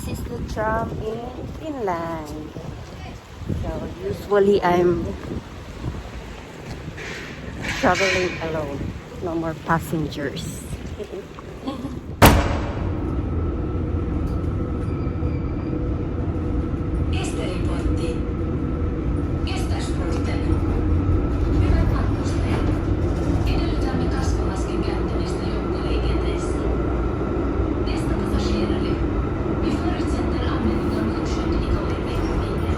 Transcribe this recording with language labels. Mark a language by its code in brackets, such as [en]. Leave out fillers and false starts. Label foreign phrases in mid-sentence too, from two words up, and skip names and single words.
[en] the tram in Finland. So usually I'm traveling alone. No more passengers. [fi] Esteriportti. Kestäisporten. Hyvät matkustajat. Edellytämme kasvomaskin käyttämistä joukkoliikenteessä. [sv] Nästa passagerare. Vi förutsätter användning av munskydd i kollektivtrafiken.